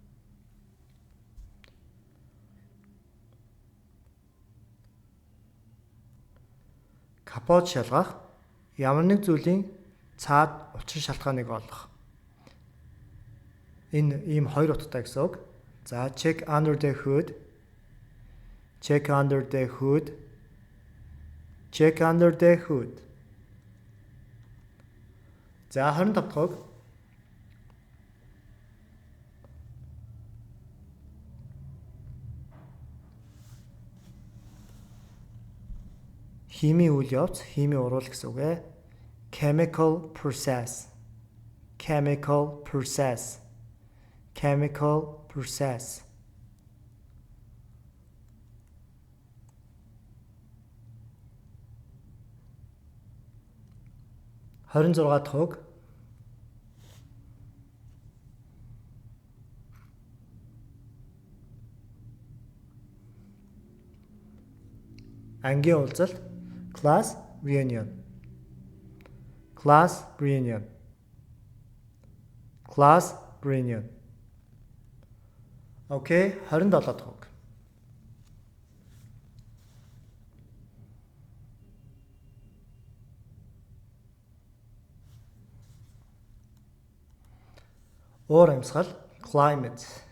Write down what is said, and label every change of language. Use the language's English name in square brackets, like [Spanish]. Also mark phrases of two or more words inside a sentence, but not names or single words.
[Mongolian] Капот шалгах, ямар нэг зүйлийн цаад учир шалтгааныг олох. Энэ ийм хоёр утгатай гэсэн үг. [English] За check under the hood. Check under the hood. Check under the hood. [Mongolian] За 25 дахь үг. Химийн үйл явц, химийн уруул гэсэн үг ээ. [English] Chemical process. Chemical process. Chemical process. [Mongolian] Харин 26 дахь үг. Ангийн уулзалт, [English] class reunion. Class reunion. Class reunion. [Mongolian] Окей, 27 дахь үг. Уур амьсгал, climate.